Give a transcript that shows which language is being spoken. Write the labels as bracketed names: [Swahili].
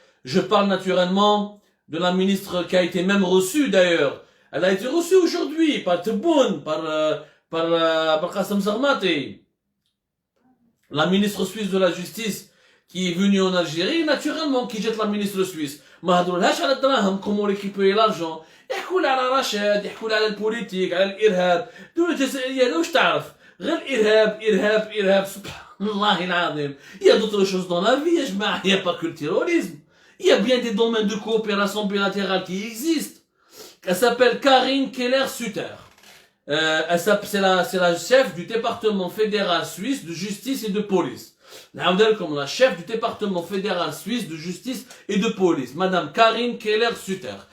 [French] Je parle naturellement de la ministre qui a été même reçue d'ailleurs. Elle a été reçue aujourd'hui par Tebboune, par Qassem Zarmati, la ministre suisse de la justice qui est venue en Algérie, naturellement qui jette la ministre suisse. [Arabic] ما هضرولهاش على الدراهم [French] comment récupérer l'argent. [Arabic] يحكوا لها على رشاد، يحكوا لها على البوليتيك، على الارهاب. الدولة الجزائرية واش تعرف؟ غير ارهاب سبحان الله العظيم. [French] Il y a d'autres choses dans la vie [Arabic] يا جماعة، [French] il n'y a pas que le terrorisme. Il y a bien des domaines de coopération bilatérale qui existent. Elle s'appelle Karine Keller-Sutter. C'est la chef du département fédéral suisse de justice et de police. Comme la chef du département fédéral suisse de justice et de police, Madame Karine Keller-Sutter.